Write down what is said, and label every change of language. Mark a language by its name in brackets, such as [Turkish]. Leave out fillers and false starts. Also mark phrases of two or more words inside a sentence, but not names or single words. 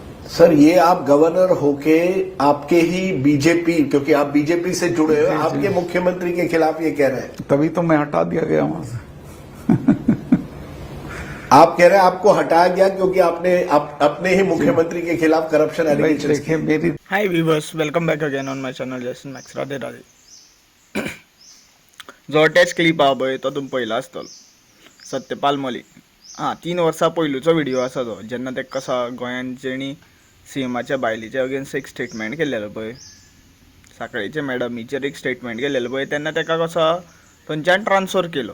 [Hindi] सर ये आप गवर्नर होके आपके ही बीजेपी, क्योंकि आप बीजेपी से जुड़े हो, आपके मुख्यमंत्री के खिलाफ ये कह रहे हैं। तभी तो मैं हटा दिया गया वहां से। आप कह रहे हैं आपको हटाया गया क्योंकि आपने अपने ही मुख्यमंत्री के खिलाफ करप्शन भाई एलिगेशंस देखिए मेरी [English] Hi viewers, welcome back again on my channel जॅसन मॅक्स [Hindi] राधे राधे. [Konkani] जो अटॅच क्लिप हा पळय तो तुमी पळयला आसतलो. सत्यपाल मलीक 3 वर्सां पयलूचो व्हिडिओ आसा तो, जेन्ना ते कसा गोंयांत जेणी सीएमाच्या बायलीचे अगेन्स्ट एक स्टेटमेंट केल्लेलो पळय, साखळेचे मॅडमीचेर एक स्टेटमेंट केल्लेलो पळय, तेन्ना ताका कसो थंयच्यान ट्रान्सफर केलो.